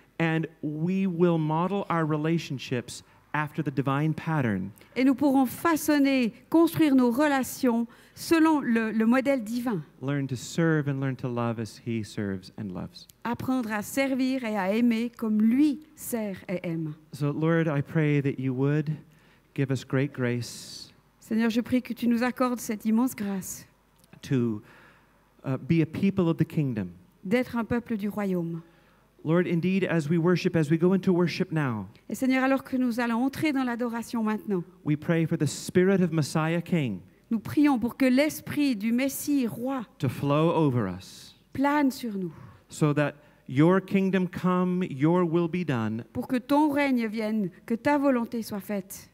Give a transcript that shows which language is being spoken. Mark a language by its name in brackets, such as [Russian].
[English] And we will model our relationships after the divine pattern. [French] Et nous pourrons façonner, construire nos relations selon le modèle divin. [English] Learn to serve and learn to love as He serves and loves. [French] Apprendre à servir et à aimer comme lui sert et aime. [English] So, Lord, I pray that you would give us great grace [French] Seigneur, je prie que tu nous accordes cette immense grâce [English] to be a people of the kingdom. [French] d'être un peuple du royaume. [English] Lord, indeed, as we go into worship now, [French] Et Seigneur, alors que nous allons entrer dans l'adoration maintenant, [English] we pray for the Spirit of Messiah King [French] nous prions pour que l'esprit du Messie roi [English] to flow over us [French] plane sur nous, [English] so that your kingdom come, your will be done [French] pour que ton règne vienne, que ta volonté soit faite